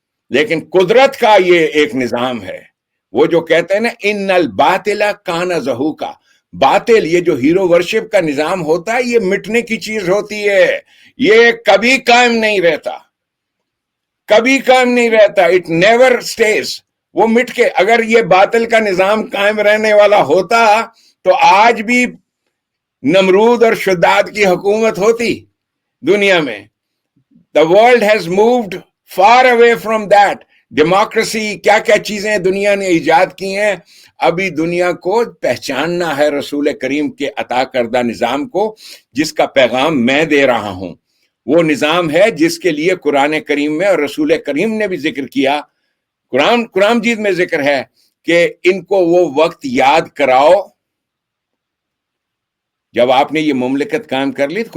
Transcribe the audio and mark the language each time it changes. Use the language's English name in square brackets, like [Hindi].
[Urdu] لیکن قدرت کا یہ ایک نظام ہے، وہ جو کہتے ہیں نا [Arabic] ان الباطل کان زہوقا، [Urdu] باطل، یہ جو ہیرو ورشپ کا نظام ہوتا ہے، یہ مٹنے کی چیز ہوتی ہے، یہ کبھی قائم نہیں رہتا، کبھی قائم نہیں رہتا. [English] It never stays. [Urdu] وہ مٹ کے، اگر یہ باطل کا نظام قائم رہنے والا ہوتا تو آج بھی نمرود اور شداد کی حکومت ہوتی دنیا میں. [English] The world has moved far away from that. [Urdu] Democracy, کیا کیا چیزیں دنیا نے ایجاد کی ہیں. ابھی دنیا کو پہچاننا ہے رسول کریم کے عطا کردہ نظام کو، جس کا پیغام میں دے رہا ہوں. وہ نظام ہے جس کے لیے قرآن کریم میں اور رسول کریم نے بھی ذکر کیا، قرآن مجید میں ذکر ہے کہ ان کو وہ وقت یاد کراؤ جب آپ نے یہ مملکت قائم کر لی.